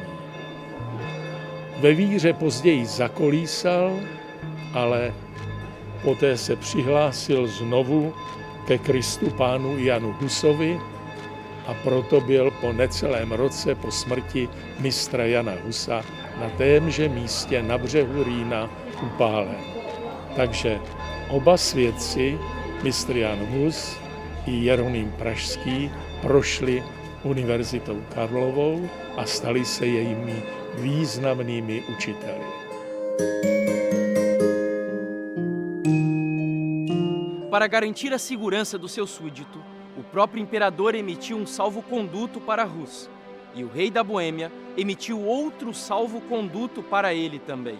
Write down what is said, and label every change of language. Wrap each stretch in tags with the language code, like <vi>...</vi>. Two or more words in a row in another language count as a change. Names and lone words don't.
<cs>Ve víře později zakolísal, ale poté se přihlásil znovu ke Kristu Pánu Janu Husovi a proto byl po necelém roce po smrti mistra Jana Husa na témže místě na břehu Rýna upálen. Takže oba svědci, mistr Jan Hus i Jeroným Pražský, prošli Univerzitou Karlovou a stali se jejími významnými učiteli.</cs> <pt>Para garantir a segurança do seu súdito, o próprio imperador emitiu salvo-conduto para Rus, e o rei da Boêmia emitiu outro salvo-conduto para ele também.</pt>